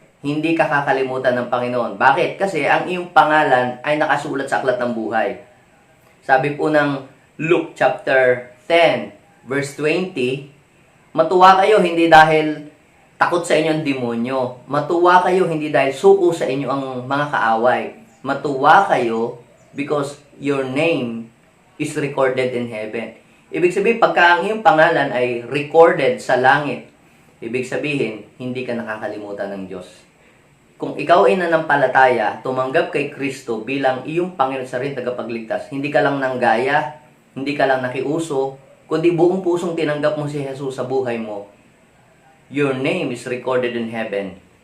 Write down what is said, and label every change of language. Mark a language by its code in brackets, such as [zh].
[tl] Hindi ka kakalimutan ng Panginoon. Bakit? Kasi ang iyong pangalan ay nakasulat sa aklat ng buhay. Sabi po ng Luke chapter 10, verse 20, matuwa kayo hindi dahil takot sa inyo ang demonyo. Matuwa kayo hindi dahil suko sa inyo ang mga kaaway. [en] Matuwa kayo because your name is recorded in heaven. [tl] Ibig sabihin, pagka ang iyong pangalan ay recorded sa langit, ibig sabihin, hindi ka nakakalimutan ng Diyos. Kung ikaw ay nanampalataya, tumanggap kay Kristo bilang iyong Panginoon sa rin tagapagligtas, hindi ka lang nanggaya, hindi ka lang nakiuso, kundi buong pusong tinanggap mo si Jesus sa buhay mo, your name is recorded in heaven.